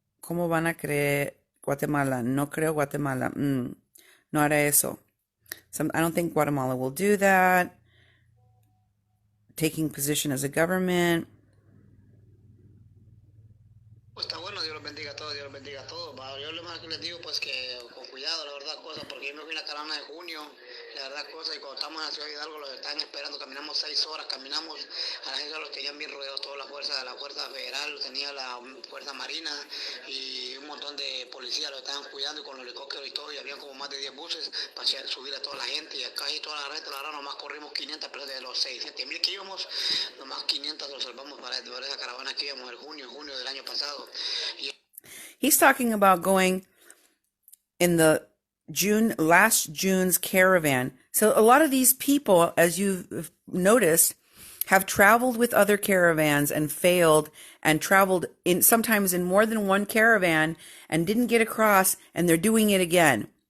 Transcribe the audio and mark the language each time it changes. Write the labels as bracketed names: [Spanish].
[Spanish] ¿Cómo van a creer Guatemala? No creo Guatemala. No hará eso. [English] I don't think Guatemala will do that. Taking position as a government. [Spanish] Está bueno, Dios los bendiga a todos, Dios los bendiga a todos. Yo lo más que les digo, pues que con cuidado, la verdad, cosas, porque yo me fui a la caravana de junio, la verdad, cosas, y cuando estamos en la ciudad de Hidalgo, los están esperando, caminamos 6 horas, caminamos, a la gente los tenían bien rodeados, toda la fuerza federal, tenía la fuerza marina, y un montón de policías los estaban cuidando, y con los helicópteros y todo, y habían como más de 10 buses para subir a toda la gente, y acá y toda la gente, la verdad, nomás corrimos 500, pero de los 6,7,000 que íbamos, nomás 500 los salvamos para esa caravana que íbamos el junio del año pasado. Y [English] He's talking about going in the last June's caravan. So a lot of these people, as you've noticed, have traveled with other caravans and failed, and traveled in sometimes in more than one caravan and didn't get across, and they're doing it again.